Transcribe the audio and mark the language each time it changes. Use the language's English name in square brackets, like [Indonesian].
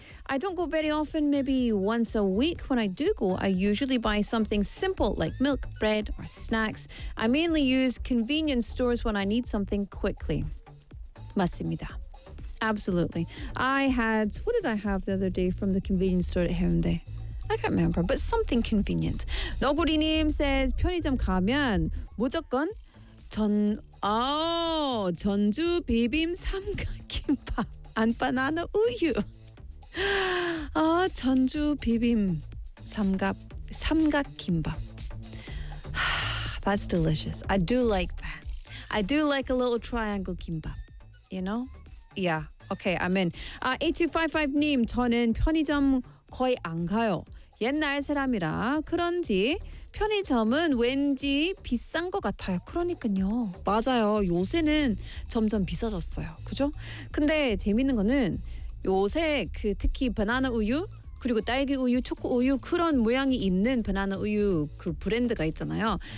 [English] I don't go very often, maybe once a week. When I do go, I usually buy something simple like milk, bread, or snacks. I mainly use convenience stores when I need something quickly. [Korean] 맞습니다. [English] Absolutely. What did I have the other day from the convenience store at Haeundae? I can't remember, but something convenient. [Korean] 너구리님 says, 편의점 가면 무조건 전주 비빔 삼각김밥 안바나나 우유. 전주 비빔 삼각김밥. [English] That's delicious. I do like that. I do like a little triangle kimbap, you know? Yeah. Okay, I'm in. [Korean] 8255님, 저는 편의점 거의 안 가요. 옛날 사람이라 그런지 편의점은 왠지 비싼 것 같아요. 그러니까요. 맞아요. 요새는 점점 비싸졌어요. 그죠? 근데 재밌는 거는 요새 그 특히 바나나 우유, 그리고 딸기 우유, 초코 우유 그런 모양이 있는 바나나 우유 그 브랜드가 있잖아요.